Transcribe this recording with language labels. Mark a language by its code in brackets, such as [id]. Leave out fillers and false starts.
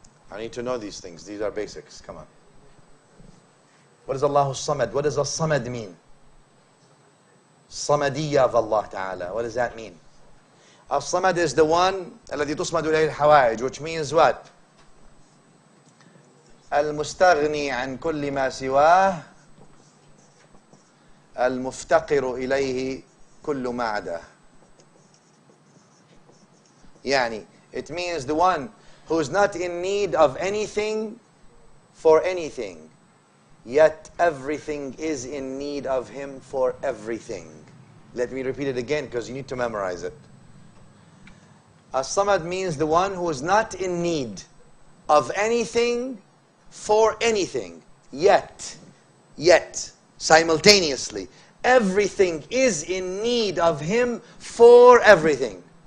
[en] I need to know these things. These are basics. Come on. What is Allahu Samad? What does As-Samad mean? Samadiyya of Allah Ta'ala. What does that mean? As-Samad is the one [ar] الذي تصمد إليه الحوائج, [en] which means what? [ar] المستغني عن كل ما سواه المفتقر إليه كل ما عداه. [en] يعني, it means the one who is not in need of anything for anything, yet everything is in need of him for everything. Let me repeat it again, because you need to memorize it. As-Samad means the one who is not in need of anything for anything, yet, simultaneously, everything is in need of him for everything.